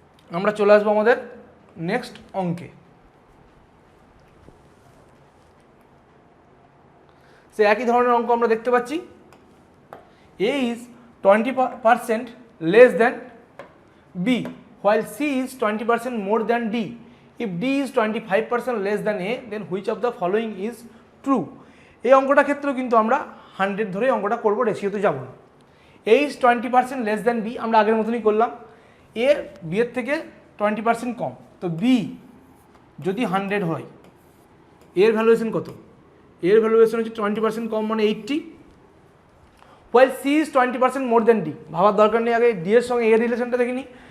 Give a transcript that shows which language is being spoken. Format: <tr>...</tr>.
<bn>আমরা চলে আসবো আমাদের নেক্সট অঙ্কে। সে একই ধরনের অঙ্ক আমরা দেখতে পাচ্ছি,</bn> <en>A is 20% less than B while C is 20% more than D. If D is 25% less than A, then which of the following is true?</en> <bn>এই অঙ্কটার ক্ষেত্রেও কিন্তু আমরা 100 ধরে অঙ্কটা করবো, রেশিওতে যাব না।</bn> <en>A is 20% less than B,</en> <bn>আমরা আগের মতনই করলাম, A B এর থেকে 20% কম, তো B যদি 100 হয়, এর ভ্যালুয়েশন কত, এর ভ্যালুয়েশন হচ্ছে 20% কম মানে 80,</bn> <en>while C is 20% more than D,</en> <bn>ভাবার দরকার নেই, আগে D এর সঙ্গে এর রিলেশনটা দেখিনি।</bn>